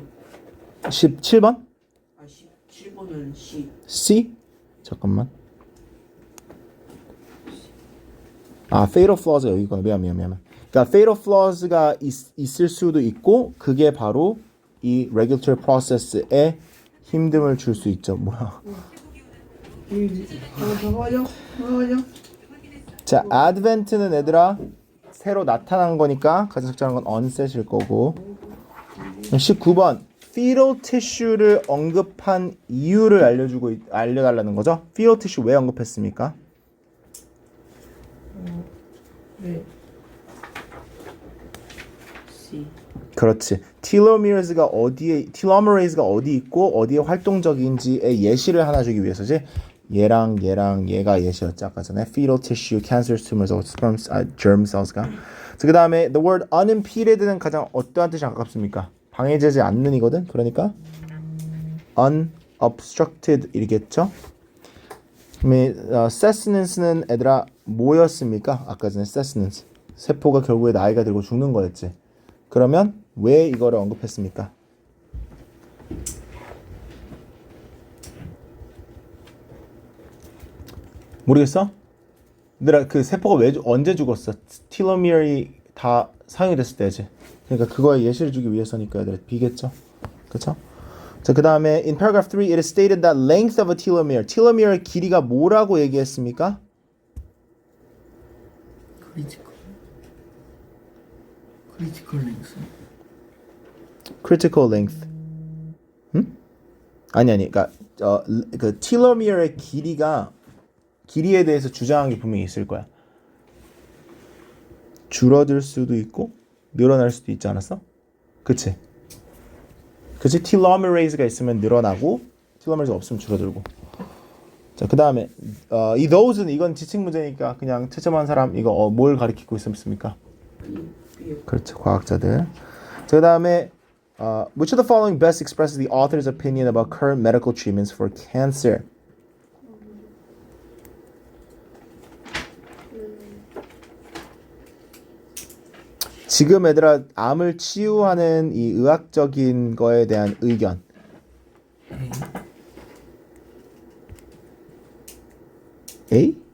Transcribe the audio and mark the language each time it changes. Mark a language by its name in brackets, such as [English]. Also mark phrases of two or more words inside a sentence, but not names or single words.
[Korean] 17번? 17번은 C. C? 잠깐만. [English] fatal flaws [Korean] 가 여기 있구나. 미안. 그러니까 [English] fatal flaws [Korean] 가 있을 수도 있고 그게 바로 이 [English] regulatory process [Korean] 에 힘듦을 줄 수 있죠. 뭐야? 나가요. 자, advent는 얘들아 새로 나타난 거니까 가장 적절한 건 onset일 거고. 19번 [English] fetal tissue [Korean] 를 언급한 이유를 알려달라는 거죠. [English] fetal tissue [Korean] 왜 언급했습니까? 네. C. 그렇지. telomeres가 어디 있고 어디에 활동적인지의 예시를 하나 주기 위해서지. 얘랑 얘가 예시였지 아까 전에. [English] fetal tissue, cancerous tumors, sperm, germ cells가. [Korean] 그 다음에 [English] the word unimpeded [Korean] 는 가장 어떠한 뜻이 가깝습니까? 방해되지 않는이거든. 그러니까 obstructed 이겠죠? sustenance는 애들아 뭐였습니까? 아까 전에 sustenance 세포가 결국에 나이가 들고 죽는 거였지. 그러면 왜 이거를 언급했습니까? 모르겠어? 얘들아 그 세포가 언제 죽었어? 텔로미어이 다 사용이 됐을 때지. 그러니까 그거에 예시를 주기 위해서니까 얘들아 B겠죠? 그쵸? 자, 그 다음에 [English] in paragraph 3 it is stated that length of a telomere [Korean] 텔로미어의 길이가 뭐라고 얘기했습니까? [English] critical length. critical length. [Korean] 아니 그러니까 그 텔로미어의 길이에 대해서 주장한 게 분명히 있을 거야. 줄어들 수도 있고 늘어날 수도 있지 않았어? 그치? 그치? 텔로메레이즈가 있으면 늘어나고 텔로메레이즈가 없으면 줄어들고. 자, 그 다음에 이 those는 이건 지칭 문제니까 그냥 채점한 사람 이거 뭘 가리키고 있습니까? 그렇죠, 과학자들. 자, 그 다음에 [English] which of the following best expresses the author's opinion about current medical treatments for cancer? [Korean] 지금 얘들아 암을 치유하는 이 의학적인 거에 대한 의견. A?